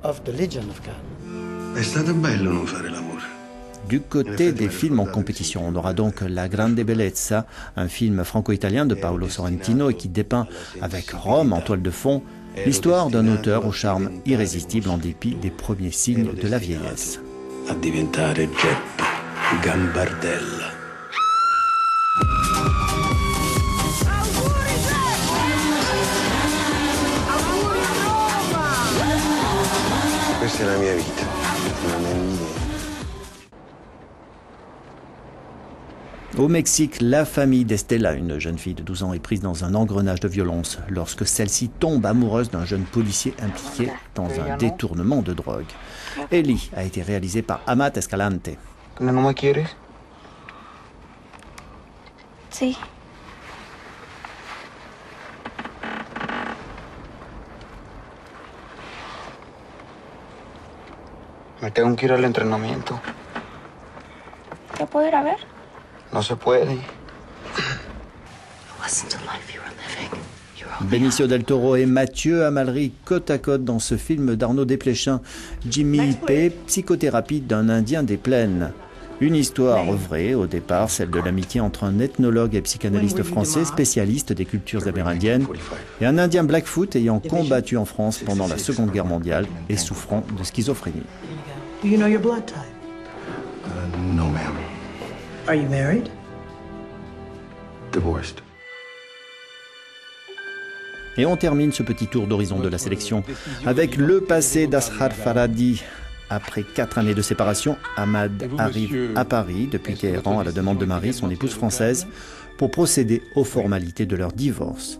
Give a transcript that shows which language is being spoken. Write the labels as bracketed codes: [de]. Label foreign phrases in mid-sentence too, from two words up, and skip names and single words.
[fr] Du côté des films en compétition, on aura donc La Grande Bellezza, un film franco-italien de Paolo Sorrentino et qui dépeint avec Rome en toile de fond l'histoire d'un auteur au charme irrésistible en dépit des premiers signes de la vieillesse. [it] A diventare Geppi Gambardella. Questa è la mia vita, non è mia. [fr] Au Mexique, la famille d'Estella, une jeune fille de 12 ans, est prise dans un engrenage de violence lorsque celle-ci tombe amoureuse d'un jeune policier impliqué dans un détournement de drogue. Ellie a été réalisée par Amat Escalante. [es] ¿No me quieres? Sí. Me tengo que ir al entrenamiento. ¿Te puedo ir a ver? No se puede. [fr] Benicio del Toro et Mathieu Amalric côte à côte dans ce film d'Arnaud Desplechin, Jimmy P, psychothérapie d'un Indien des plaines. Une histoire vraie, au départ, celle de l'amitié entre un ethnologue et psychanalyste français spécialiste des cultures amérindiennes et un Indien Blackfoot ayant combattu en France pendant la Seconde Guerre mondiale et souffrant de schizophrénie. [en] Do you know your blood type? No, ma'am. Are you married? Divorced. [fr] Et on termine ce petit tour d'horizon de la sélection avec le passé d'Ashar Farhadi. Après 4 années de séparation, Ahmad arrive à Paris depuis Téhéran à la demande de Marie, son épouse française, pour procéder aux formalités de leur divorce.